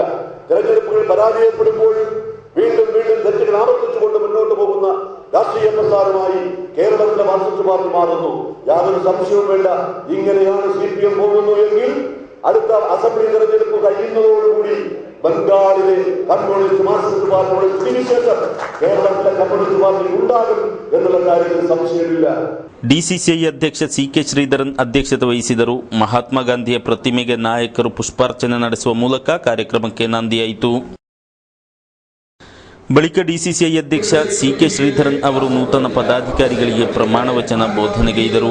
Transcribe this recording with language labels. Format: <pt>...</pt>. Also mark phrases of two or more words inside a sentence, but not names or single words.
<ml>തെരഞ്ഞെടുപ്പുകൾ പരാജയപ്പെടുമ്പോൾ വീണ്ടും വീണ്ടും തെറ്റുകൾ ആവർത്തിച്ചുകൊണ്ട് മുന്നോട്ട് പോകുന്ന രാഷ്ട്രീയ പ്രസ്ഥാനമായി കേരളത്തിലെ മാർക്സിസ്റ്റ് പാർട്ടി മാറുന്നു. യാതൊരു സംശയവും വേണ്ട. ഇങ്ങനെയാണ് CPM പോകുന്നു എങ്കിൽ അടുത്ത അസംബ്ലി തെരഞ്ഞെടുപ്പ് കഴിയുന്നതോടുകൂടി ബംഗാളിലെ കമ്മ്യൂണിസ്റ്റ് മാർക്സിസ്റ്റ് പാർട്ടിയുടെ സ്ഥിതിവിശേഷം കേരളത്തിലെ കമ്മ്യൂണിസ്റ്റ് പാർട്ടി ഉണ്ടാകും എന്നുള്ള കാര്യത്തിൽ സംശയമില്ല.</ml> <kn>ಡಿಸಿಸಿಐ ಅಧ್ಯಕ್ಷ CK ಶ್ರೀಧರನ್ ಅಧ್ಯಕ್ಷತೆ ವಹಿಸಿದರು. ಮಹಾತ್ಮ ಗಾಂಧಿಯ ಪ್ರತಿಮೆಗೆ ನಾಯಕರು ಪುಷ್ಪಾರ್ಚನೆ ನಡೆಸುವ ಮೂಲಕ ಕಾರ್ಯಕ್ರಮಕ್ಕೆ ನಾಂದಿಯಾಯಿತು. ಬಳಿಕ ಡಿಸಿಸಿಐ ಅಧ್ಯಕ್ಷ CK ಶ್ರೀಧರನ್ ಅವರು ನೂತನ ಪದಾಧಿಕಾರಿಗಳಿಗೆ ಪ್ರಮಾಣ ವಚನ ಬೋಧನೆಗೈದರು.</kn>